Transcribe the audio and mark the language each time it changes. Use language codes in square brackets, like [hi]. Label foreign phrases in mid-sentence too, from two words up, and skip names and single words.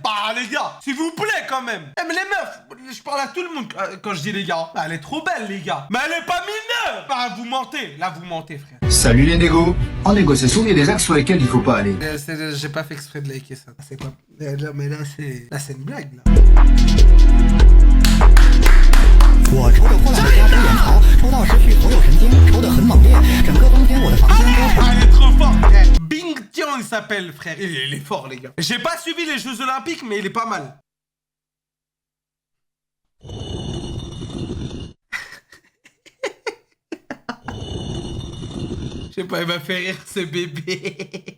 [fr] Bah, les gars, s'il vous plaît, quand même. Eh, mais les meufs, je parle à tout le monde quand je dis les gars. Bah, elle est trop belle, les gars. Mais elle est pas mineure. Bah, vous mentez. Là, vous mentez, frère. Salut les négos. En négociation, il y a des axes sur lesquels il faut pas aller. J'ai pas fait exprès de liker ça. C'est pas... Là, mais là, c'est une blague, là. [zh] 我抽着破烂的家之眼槽，抽到失去所有神经，抽得很猛烈，整个冬天我的房间都是。 [fr] Ah, elle est trop forte, frère. Bing Tian, il s'appelle, frère. Il est fort, les gars. J'ai pas suivi les Jeux Olympiques, mais il est pas mal. Je sais pas, il m'a fait rire ce bébé.